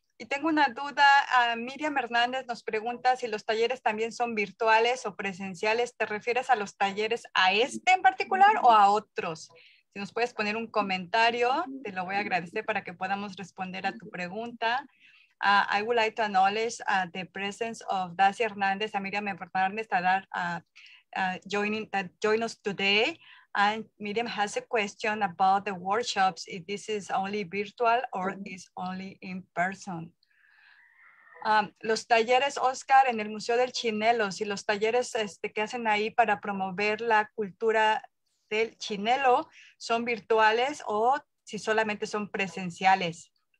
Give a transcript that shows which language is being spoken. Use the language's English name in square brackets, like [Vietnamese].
[Spanish] Y tengo una duda, Miriam Hernández nos pregunta si los talleres también son virtuales o presenciales. ¿Te refieres a los talleres a este en particular o a otros? Si nos puedes poner un comentario, te lo voy a agradecer para que podamos responder a tu pregunta. [English] I would like to acknowledge the presence of Dacia Hernández and Miriam Hernández that are join us today. And Miriam has a question about the workshops, if this is only virtual or is only in person. [Spanish] Los talleres, Oscar, en el Museo del Chinelo, si los talleres que hacen ahí para promover la cultura del chinelo son virtuales o si solamente son presenciales.